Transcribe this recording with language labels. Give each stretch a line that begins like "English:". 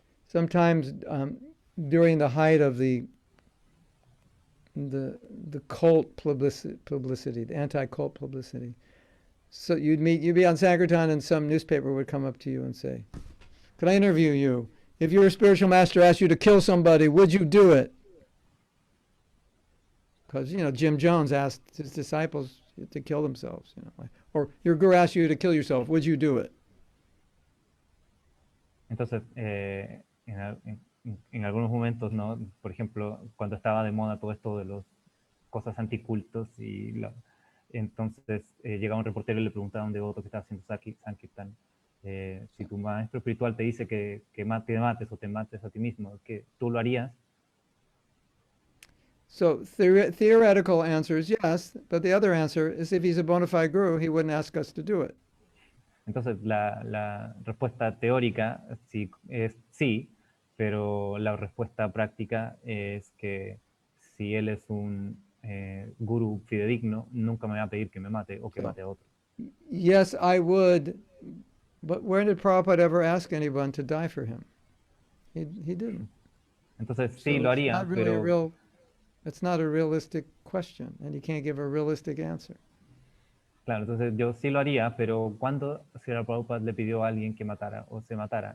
English: Sometimes during the height of the cult publicity, the anti-cult publicity, so you'd be on Sankirtan and some newspaper would come up to you and say, "Could I interview you? If your spiritual master asked you to kill somebody, would you do it?" Because, you know, Jim Jones asked his disciples to kill themselves, you know, or your guru asked you to kill yourself, would you do it?
Spanish: Entonces, en algunos momentos, ¿no? Por ejemplo, cuando estaba de moda todo esto de las cosas anticultos, entonces llegaba un reportero y le preguntaba a un devoto que estaba haciendo Sankirtan, si tu maestro espiritual te dice que te mates o te mates a ti mismo, que tú lo harías.
English: So theoretical answer is yes, but the other answer is if he's a bona fide guru, he wouldn't ask us to do it.
Spanish: Entonces la respuesta teórica es sí, pero la respuesta práctica es que si él es un gurú fidedigno, nunca me va a pedir que me mate o que mate a otro.
English: Yes, I would, but where did Prabhupada ever ask anyone to die for him? He didn't.
Spanish: Entonces sí, lo haría, pero
English: it's not a realistic question, and you can't give a realistic answer.
Spanish: Claro, entonces yo sí lo haría, pero ¿cuándo Srila Prabhupada le pidió a alguien que matara o se matara?